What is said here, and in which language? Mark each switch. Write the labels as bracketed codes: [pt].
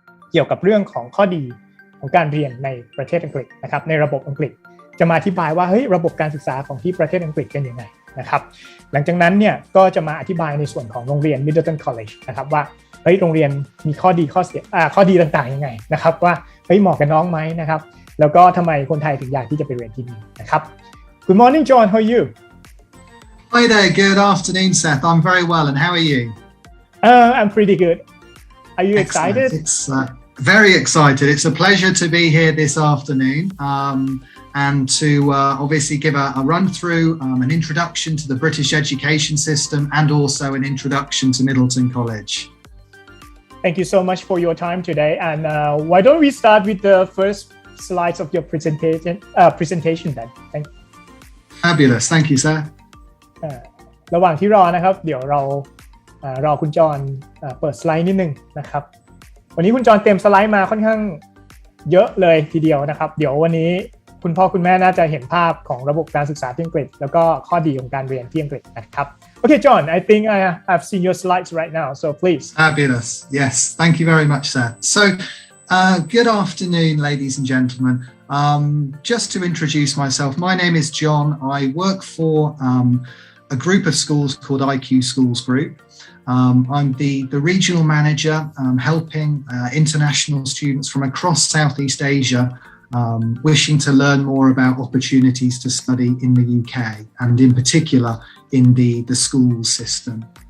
[th] เกี่ยวกับเรื่องของข้อดีของการเรียนในประเทศอังกฤษนะครับในระบบอังกฤษจะมาอธิบายว่าเฮ้ยระบบการศึกษาของที่ประเทศอังกฤษเป็นยังไงนะครับหลังจากนั้นเนี่ยก็จะมาอธิบายในส่วนของโรงเรียน Middleton College นะครับว่าเฮ้ยโรงเรียนมีข้อดีข้อเสียข้อดีต่างๆยังไงนะครับว่าเฮ้ยเหมาะกับน้องไหมนะครับแล้วก็ทำไมคนไทยถึงอยากที่จะไปเรียนที่นี่นะครับ [en] Good morning John how are you Hi there good afternoon Seth I'm very well and how are you I'm pretty good are you excited It's very excited it's a pleasure to be here this afternoon and to obviously give a run through, an introduction to the British education system and also an introduction to Middleton College. Thank you so much for your time today. And why don't we start with the first slides of your presentation then? Thank you. Fabulous. Thank you, sir. [th] ระหว่างที่รอนะครับเดี๋ยวเรารอคุณจอนเปิดสไลด์นิดนึงนะครับวันนี้คุณจอนเตรียมสไลด์มาค่อนข้างเยอะเลยทีเดียวนะครับเดี๋ยววันนี้คุณพ่อคุณแม่น่าจะเห็นภาพของระบบการศึกษาที่อังกฤษแล้วก็ข้อดีของการเรียนที่อังกฤษนะครับ [en] Okay, John, I think I've seen your slides right now, so please. Fabulous. Yes, thank you very much, sir. So, good afternoon, ladies and gentlemen. Just to introduce myself, my name is John. I work for a group of schools called IQ Schools Group. I'm the regional manager helping international students from across Southeast Asia wishing to learn more about opportunities to study in the UK and in particular in the school system.